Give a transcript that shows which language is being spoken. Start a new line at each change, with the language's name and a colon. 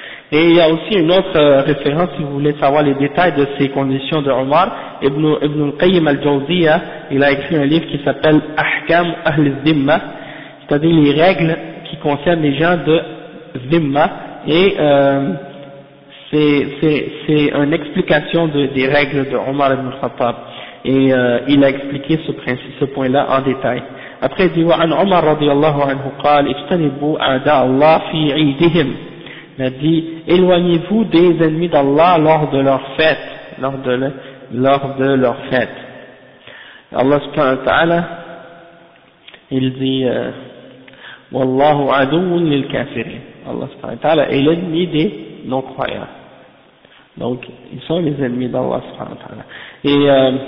French: Et il y a aussi une autre référence, si vous voulez savoir les détails de ces conditions de Omar, Ibn al-Qayyim al-Jawziya, il a écrit un livre qui s'appelle « Ahkam al-Zimma », c'est-à-dire les règles qui concernent les gens de Zimma, et c'est une explication des règles de Omar ibn al-Khattab, et il a expliqué ce point-là en détail. Après, il dit,
Arabic: وعن عمر رضي الله عنه قال اجتنبوا اعداء الله في عيدهم.
French: Il a dit, éloignez-vous des ennemis d'Allah lors de leur fête. Lors de leur fête. Allah subhanahu wa ta'ala, il dit,
Arabic: والله عدو للكافرين.
French: Allah subhanahu wa ta'ala est l'ennemi des non-croyants. Donc, ils sont les ennemis d'Allah subhanahu wa ta'ala.